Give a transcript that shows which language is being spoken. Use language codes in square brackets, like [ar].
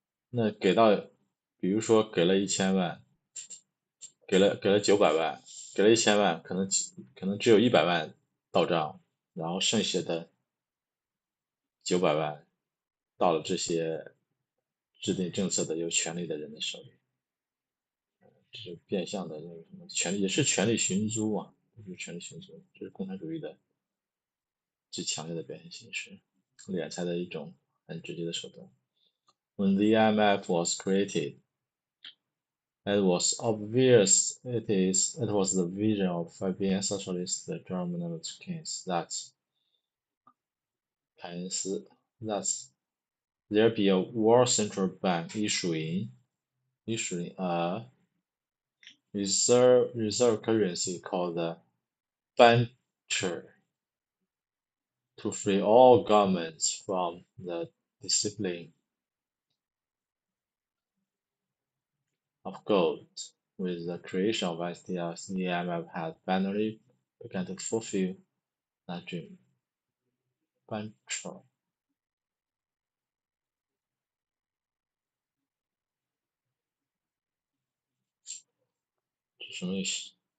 [zh] 那给到，比如说给了1000万，给了900万，给了1000万，可能只有100万到账，然后剩下的900万到了这些制定政策的有权利的人的手里，这是变相的那个什么权利，也是权力寻租啊，就是权力寻租，这是共产主义的最强烈的表现形式，敛财的一种很直接的手段。 [en] When the IMF was created, It was obvious it was the vision of Fabian socialist German kings that there be a world central bank issuing a reserve currency called the Bancher to free all governments from the discipline of gold. With the creation of SDRs, the IMF had finally begun to fulfill that dream. [zh] Bancher 是什么意思？